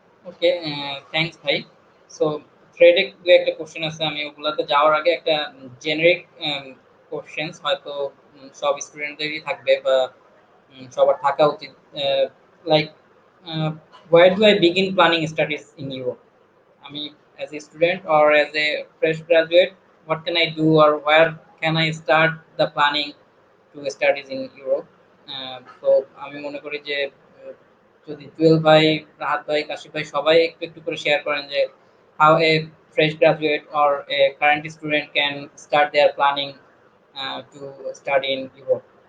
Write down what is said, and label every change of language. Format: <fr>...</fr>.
<bn>ওকে, thanks ভাই। So থ্রেডে একটা question আছে, আমি ওগুলাতে যাওয়ার আগে একটা জেনারিক কোশ্চেনস হয়তো সব স্টুডেন্টদেরই থাকবে বা সবার থাকা উচিত, like</bn> <en>where do I begin planning studies in Europe?</en> <bn>আমি</bn> <en>as a student or as a fresh graduate, what can I do or where can I start the planning to studies in Europe?</en> <bn>তো আমি মনে করি যে যদি জুয়েল ভাই, রাহাত ভাই, কাশিফ ভাই সবাই একটু করে শেয়ার করেন যে</bn> <en>how a fresh graduate or a current student can start their planning to study in Europe.</en>